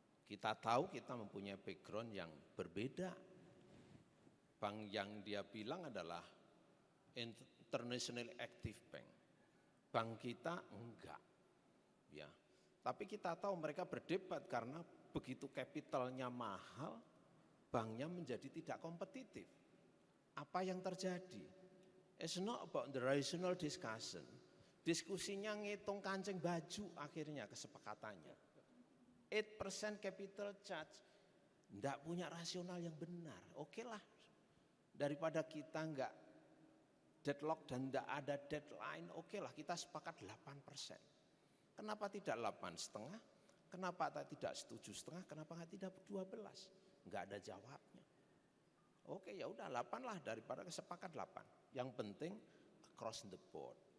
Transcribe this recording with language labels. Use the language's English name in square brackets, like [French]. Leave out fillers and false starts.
[Indonesian] Kita tahu kita mempunyai background yang berbeda. Bank yang dia bilang adalah International Active Bank. Bank kita enggak. Ya. Tapi kita tahu mereka berdebat karena begitu kapitalnya mahal, banknya menjadi tidak kompetitif. Apa yang terjadi? [English] It's not about the rational discussion. [Indonesian] Diskusinya ngitung kancing baju akhirnya kesepakatannya. 8% capital charge, enggak punya rasional yang benar. Oke lah. Daripada kita enggak deadlock dan enggak ada deadline, oke lah kita sepakat 8%. Kenapa tidak 8,5? Kenapa tidak 7,5? Kenapa tidak 12? Enggak ada jawabnya. Oke ya udah 8 lah daripada sepakat 8. Yang penting [English] across the board.